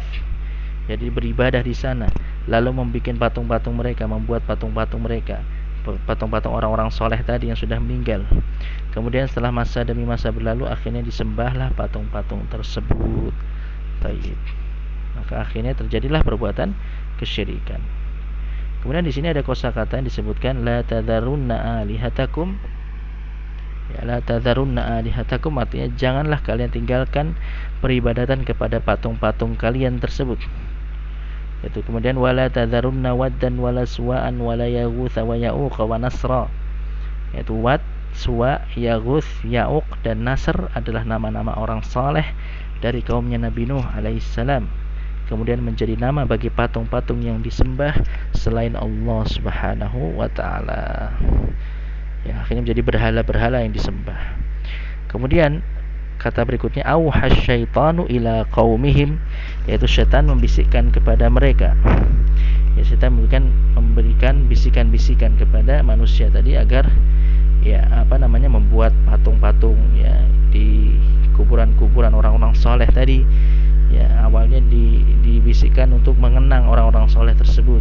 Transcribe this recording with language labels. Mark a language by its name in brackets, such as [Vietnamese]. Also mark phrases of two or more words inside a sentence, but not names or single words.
[Indonesian] Jadi beribadah di sana, lalu membuat patung-patung mereka, patung-patung orang-orang soleh tadi yang sudah meninggal. Kemudian setelah masa demi masa berlalu, akhirnya disembahlah patung-patung tersebut. Tayyib. Maka akhirnya terjadilah perbuatan kesyirikan. Kemudian di sini ada kosakata yang disebutkan [Arabic] لا تذرن آلهتكم. [Indonesian] Ya, [Arabic] لا تذرن آلهتكم [Indonesian] artinya janganlah kalian tinggalkan peribadatan kepada patung-patung kalian tersebut. Itu kemudian [Arabic] ولا تذرن ودا ولا سواعا ولا يغوث ويعوق ونسرا. [Indonesian] Yaitu Wad, Suwa, Yaghuth, Ya'uq dan Nasr adalah nama-nama orang saleh dari kaumnya Nabi Nuh alaihissalam. Kemudian menjadi nama bagi patung-patung yang disembah selain Allah [Arabic] سبحانه وتعالى. [Indonesian] Ya, akhirnya menjadi berhala-berhala yang disembah. Kemudian kata berikutnya [Arabic] أوحى الشيطان إلى قومهم, [Indonesian] yaitu setan membisikkan kepada mereka. Ya, setan memberikan bisikan-bisikan kepada manusia tadi agar membuat patung-patung ya di kuburan-kuburan orang-orang soleh tadi. Ya, awalnya dibisikkan untuk mengenang orang-orang soleh tersebut.